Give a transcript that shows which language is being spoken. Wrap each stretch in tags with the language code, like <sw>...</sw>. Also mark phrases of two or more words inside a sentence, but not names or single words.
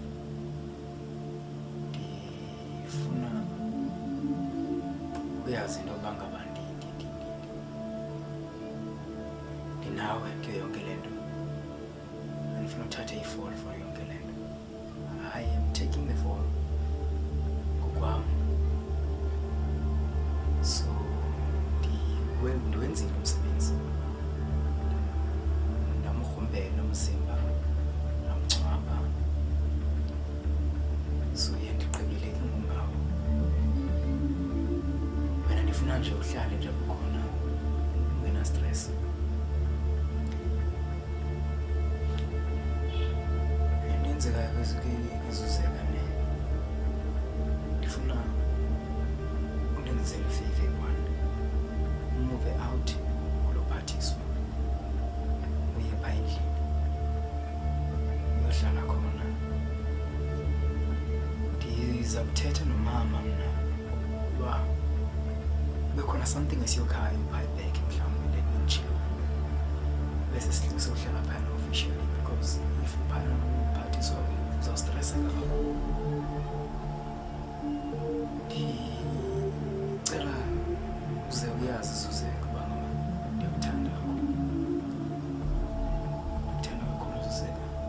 <xh>Ndifuna uyazi into yoba ngaba ndinawe kuyo yonke lento. Andifuna uthathe i-</xh> <en>fall for</en> <xh>yonke lento.</xh> <en>I am taking the fall ngokwam.</en> <xh>So ndiwenzile umsebenzi. Ndamgrumbela umzimba, ndamngcwaba. So ndiqebile ke ngombawo. Wena ndifuna nje uhlale nje bukhona, ungena stress. Ndenzeka kwezuzeka ne. Ndifuna undenzele ifavor one.</xh> <en>Move out kulophathiswa.</en> <xh>Uye phandle. Uyohlala khona. Ndiza kuthetha nomama mna uba bekhona something esiyokhaya ePipeback mhlawumbe lekunjilo. Bese sihlala phana officially</xh> <en>because if</en> <xh>phana uphathiswa uzawustressa kakhulu. Ndicela uze uyazi Suzeka uba ndiyakuthanda kakhulu. Ndikuthanda kakhulu Suzeka.</xh>